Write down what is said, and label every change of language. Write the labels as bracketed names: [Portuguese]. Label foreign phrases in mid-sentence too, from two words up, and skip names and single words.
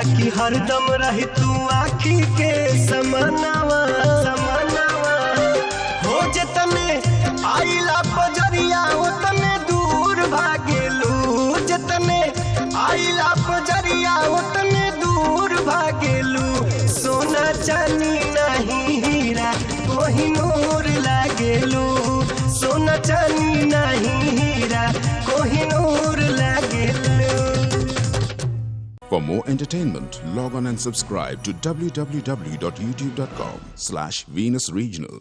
[Bhojpuri] कि हरदम रही तू आँखी के समानावा समानावा हो जतने आइला पजरिया उतने दूर भागेलू जतने आइला पजरिया उतने दूर भागेलू सोना चांदी नहीं हीरा कोहिनूर लागेलू सोना चांदी नहीं हीरा कोहिनूर लागेलू। [English] For more entertainment, log on and subscribe to www.youtube.com/Venus Regional.